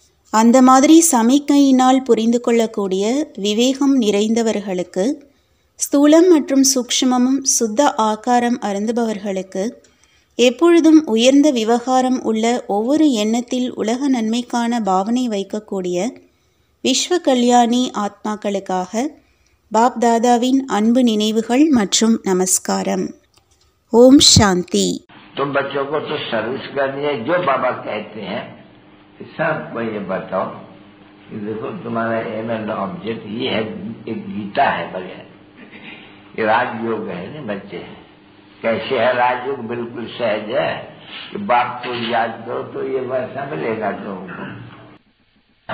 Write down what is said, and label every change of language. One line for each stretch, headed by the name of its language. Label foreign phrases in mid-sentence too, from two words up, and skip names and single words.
Tamil: அந்த மாதிரி சமிக்கையினால் புரிந்து கொள்ளக்கூடிய விவேகம் நிறைந்தவர்களுக்கு, ஸ்தூலம் மற்றும் சூக்ஷ்மமும் சுத்த ஆகாரம் அருந்துபவர்களுக்கு, எப்பொழுதும் உயர்ந்த விவகாரம் உள்ள ஒவ்வொரு எண்ணத்தில் உலக நன்மைக்கான பாவனை வைக்கக்கூடிய விஸ்வ கல்யாணி ஆத்மாக்களுக்காக பாப் தாதாவின் அன்பு நினைவுகள் மற்றும் நமஸ்காரம்.
Hindi: ओम शांति. तो बच्चों को तो सर्विस करनी है, जो बाबा कहते हैं सबको ये बताओ कि देखो तुम्हारा
English: aim and object
Hindi: ये है, एक गीता है बढ़िया, ये राजयोग है ना बच्चे। कैसे है राजयोग? बिल्कुल सहज है कि बाप को याद करो तो ये वैसा मिलेगा तुमको।